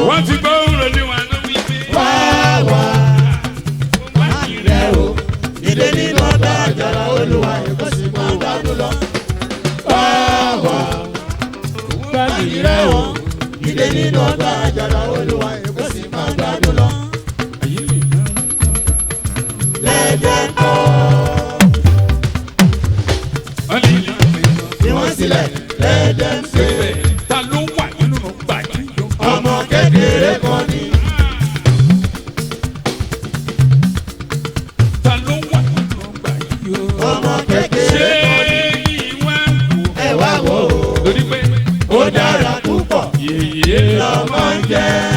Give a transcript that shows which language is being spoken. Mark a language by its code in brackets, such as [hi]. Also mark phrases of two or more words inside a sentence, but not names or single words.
[yo] Wọ́n ti gbọ́ òun lòdì wà ló wí pé. Wá wá, Wá má rẹ̀ o, ìdè nínú ọgbà àjàrà Olúwa, èkó sì máa gbádùn lọ. Wá wá. Báyìí rẹ̀ o, ìdè nínú ọgbà àjàrà Olúwa, èkó sì máa gbádùn lọ. [en] Let them go. [yo] Fi wọ́n sílẹ̀, [en] let them stay. [yo] Ta ló wà nínú ọgbà yìí? Ọmọ kékeré kan ni. Ta ló wà nínú ọgbà yìí o? Ọmọ kékeré Ṣé kan ni. ìwà wò? Ẹ wá wò ó. Torí pé Ó dára púpọ̀. Yèyé Lọ́mọ ń jẹ́.